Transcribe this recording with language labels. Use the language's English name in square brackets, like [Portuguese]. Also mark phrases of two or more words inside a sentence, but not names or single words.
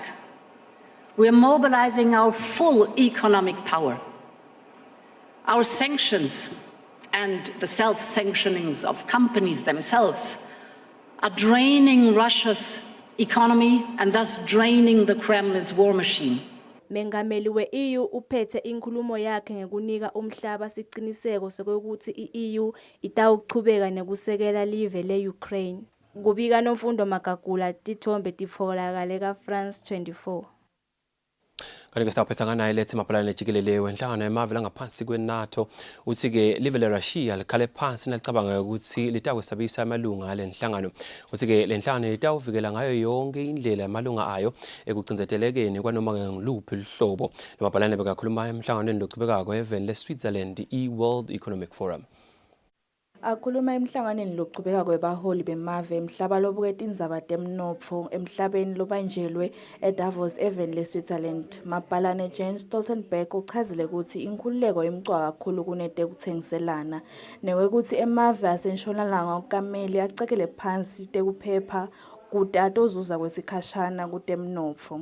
[English] We are mobilizing our full economic power. Our sanctions and the self-sanctionings of companies themselves are draining Russia's economy and thus draining the Kremlin's war machine. [Swati] Mengameli we-EU uphethe inkulumo yakhe ngekunika umhlaba siciniseko sokuthi i-EU itawuchubeka nekusekela live le-Ukraine. Kubika Nomfundo Magagula, tithombe titfolakale ka-France 24. Kanti-ke sitawuphetha naye lethi mapalane jikelele wenhlangano yemave langaphansi kwe-NATO uthi-ke live le-Russia likhale phansi nalicabanga ukuthi litakwesabisa amalunga ale nhlangano. Uthi-ke le nhlangano itawuvikela ngayo yonke indlela amalunga ayo ekucinzetelekeni kwanoma ngiluphi luhlobo. Le mapalane bekakhuluma emhlanganweni lochubekako eveni le-Switzerland i-World Economic Forum. Akhuluma emhlanganweni lochubeka kwebaholi bemave emhlaba lobuke tindzaba temnotfo emhlabeni lobanjelwe eDavos eveni le-Switzerland. Mapalane Jens Stoltenberg uchazile ukuthi inkhululeko imcwa kakhulu kunetekutsengiselana nekwekuthi emave asentshonalanga kameli acekele phansi tekuphepha kuti atozuza kwesikhashana kutemnotfo.